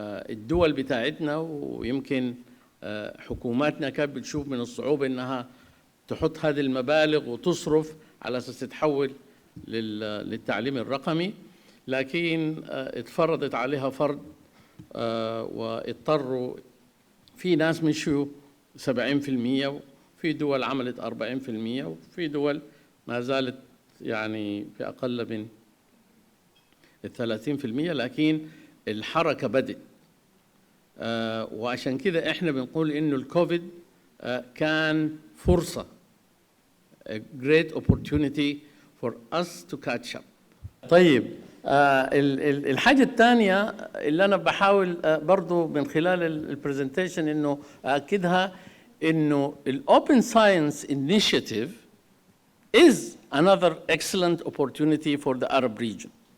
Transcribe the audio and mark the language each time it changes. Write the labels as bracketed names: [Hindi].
[Arabic] الدول بتاعتنا ويمكن حكوماتنا كانت بتشوف من الصعوبة انها تحط هذه المبالغ وتصرف على اساس تتحول للتعليم الرقمي، لكن اتفرضت عليها فرض واضطروا. في ناس مشوا 70%، وفي دول عملت 40%، وفي دول ما زالت يعني في أقل من 30%، لكن الحركة بدت. وعشان كده إحنا بنقول إنه الكوفيد كان فرصة، [English] a great opportunity for us to catch up. [Arabic] طيب، الحاجة الثانية اللي أنا بحاول برضو من خلال البرزنتيشن إنه أكدها، إنه الأوبن ساينس [English] initiative is another excellent opportunity for the Arab region.